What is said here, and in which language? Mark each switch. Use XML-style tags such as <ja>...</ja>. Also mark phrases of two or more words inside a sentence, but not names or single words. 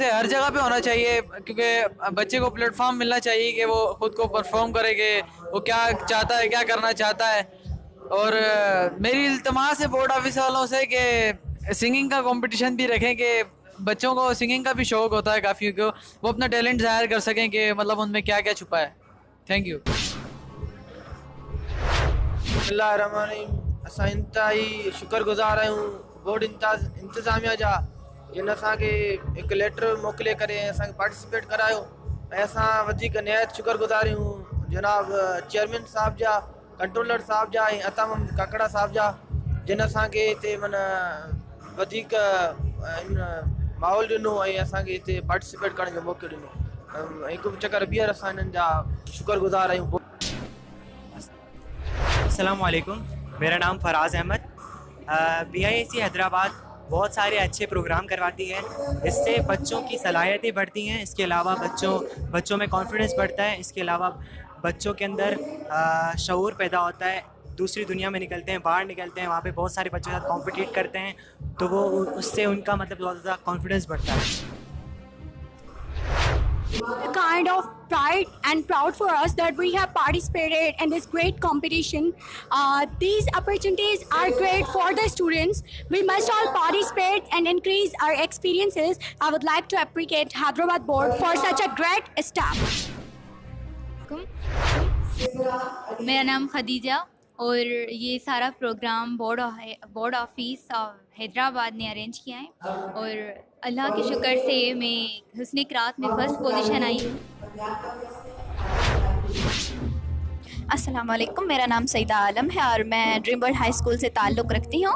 <ur>ایسے ہر جگہ پہ ہونا چاہیے کیونکہ بچے کو پلیٹ فارم ملنا چاہیے کہ وہ خود کو پرفارم کرے کہ وہ کیا چاہتا ہے، کیا کرنا چاہتا ہے. اور میری التماس ہے</ur> <en>board office</en> <ur>والوں سے کہ سنگنگ کا کمپٹیشن بھی رکھیں کہ بچوں کو سنگنگ کا بھی شوق ہوتا ہے کافی کہ وہ اپنا ٹیلنٹ ظاہر کر سکیں کہ مطلب ان میں کیا کیا چھپا ہے.</ur> <en>Thank you.</en> <sd>असां इंतहाई शुक्रगुज़ार आहियूं बोर्ड इंतज़ामिया जा जिन असांखे हिकु लेटर मोकिले करे असांखे पार्टिसिपेट करायो ऐं असां वधीक निहायत शुक्रगुज़ार आहियूं जनाब चेयरमैन साहब जा, कंट्रोलर साहब जा ऐं अता मोहम्मद काकड़ा साहब जा जिन असांखे हिते माना वधीक माहौल ॾिनो ऐं असांखे हिते पार्टिसिपेट करण जो मौक़ो ॾिनो। हिकु चकर ॿीहर असां हिननि जा शुक्रगुज़ार आहियूं।</sd> <ar>السلام عليكم,</ar> <ur>میرا نام فراز احمد. BISC حیدرآباد بہت سارے اچھے پروگرام کرواتی ہے. اس سے بچوں کی صلاحیتیں بڑھتی ہیں، اس کے علاوہ بچوں میں کانفیڈنس بڑھتا ہے، اس کے علاوہ بچوں کے اندر شعور پیدا ہوتا ہے، دوسری دنیا میں نکلتے ہیں، باہر نکلتے ہیں، وہاں پہ بہت سارے بچوں کے ساتھ کمپیٹ کرتے ہیں، تو وہ اس سے ان کا مطلب بہت زیادہ کانفیڈنس بڑھتا ہے. A kind of pride and proud for us that we have participated in this great competition. These opportunities are great for the students. We must all participate and increase our experiences. I would like to appreciate Hyderabad board for such a great step. میرا نام خدیجہ اور یہ سارا پروگرام</ur> <en>board office</en> <ur>حیدرآباد نے ارینج کیا ہے اور اللہ کے شکر سے میں حسن قرات میں</ur> <en>first position</en> <ur>آئی ہوں.</ur> <ar>السلام عليكم,</ar> <ur>میرا نام سعیدہ عالم ہے اور میں ڈریم ورلڈ ہائی اسکول سے تعلق رکھتی ہوں.</ur>